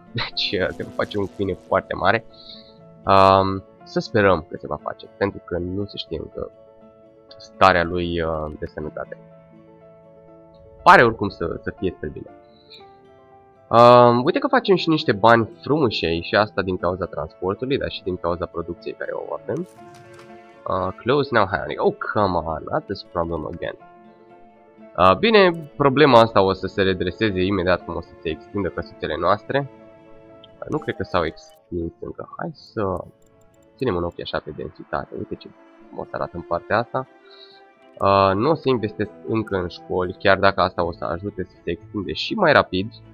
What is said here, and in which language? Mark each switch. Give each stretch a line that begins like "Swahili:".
Romanian: Deci se va face un câine foarte mare. Să sperăm că se va face, pentru că nu se știe încă starea lui de sănătate. Pare oricum să fie spre bine. Uite că facem și niște bani frumușei și asta din cauza transportului, dar și din cauza producției care o avem.
English: Close now handling. Oh, come on, not this problem again.
Romanian: Bine, problema asta o să se redreseze imediat cum o să se extindă căsuțele noastre. Nu cred că s-au extins încă. Hai să ținem un ochi așa pe densitate. Uite ce o să arată în partea asta. Nu o să investesc încă în școli, chiar dacă asta o să ajute să se extinde și mai rapid.